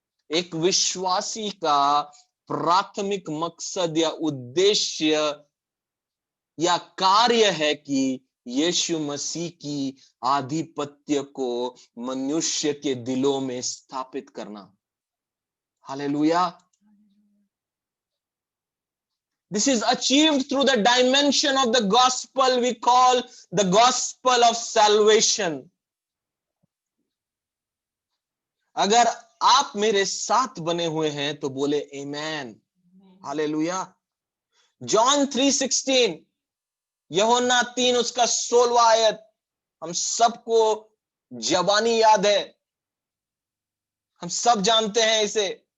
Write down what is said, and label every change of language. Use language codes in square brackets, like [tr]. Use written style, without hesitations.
[hi] एक विश्वासी का प्राथमिक मकसद या उद्देश्य या कार्य है कि यीशु मसीह की आधिपत्य को मनुष्य के दिलों में स्थापित करना। Hallelujah. [en] This is achieved through the dimension of the gospel we call the gospel of salvation. [hi] अगर आप मेरे साथ बने हुए हैं तो बोले आमेन। हालेलुया। जॉन 3:16, यूहन्ना 3 उसका 16वां आयत, हम सबको जबानी याद है, हम सब जानते हैं इसे।